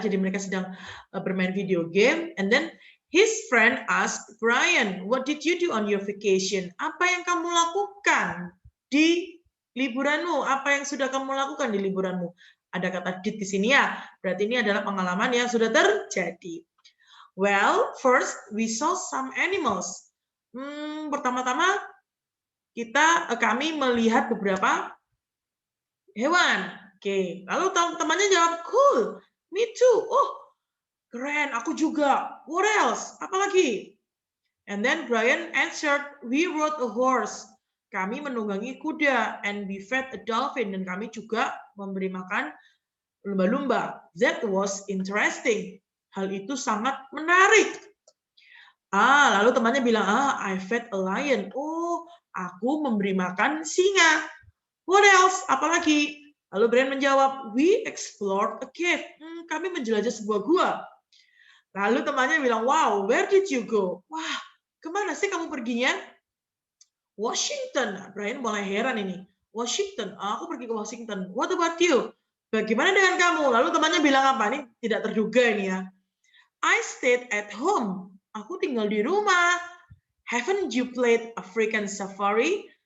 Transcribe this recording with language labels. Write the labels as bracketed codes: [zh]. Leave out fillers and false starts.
[id] Jadi mereka sedang bermain video game, [en] and then his friend asked Brian, "What did you do on your vacation?" [id] Apa yang kamu lakukan di liburanmu? Apa yang sudah kamu lakukan di liburanmu? Ada kata did di sini ya. Berarti ini adalah pengalaman yang sudah terjadi. [en] Well, first we saw some animals. [id] Pertama-tama kami melihat beberapa hewan. Oke, lalu temannya jawab, [en] cool, me too. [id] Oh, keren, aku juga. [en] What else? [id] Apa lagi? [en] And then Brian answered, we rode a horse. [id] Kami menunggangi kuda, [en] and we fed a dolphin, [id] dan kami juga memberi makan lumba-lumba. [en] That was interesting. [id] Hal itu sangat menarik. Lalu temannya bilang, [en] I fed a lion. [id] Oh, aku memberi makan singa. [en] What else? [id] Apalagi? Lalu Brian menjawab, [en] we explored a cave. [id] Kami menjelajah sebuah gua. Lalu temannya bilang, [en] wow, where did you go? [id] Wah, kemana sih kamu perginya? Washington. Brian mulai heran ini. Washington, aku pergi ke Washington. [en] What about you? [id] Bagaimana dengan kamu? Lalu temannya bilang apa? Ini tidak terduga ini ya. [en] I stayed at home. [id] Aku tinggal di rumah. [en] Haven't you played African Safari?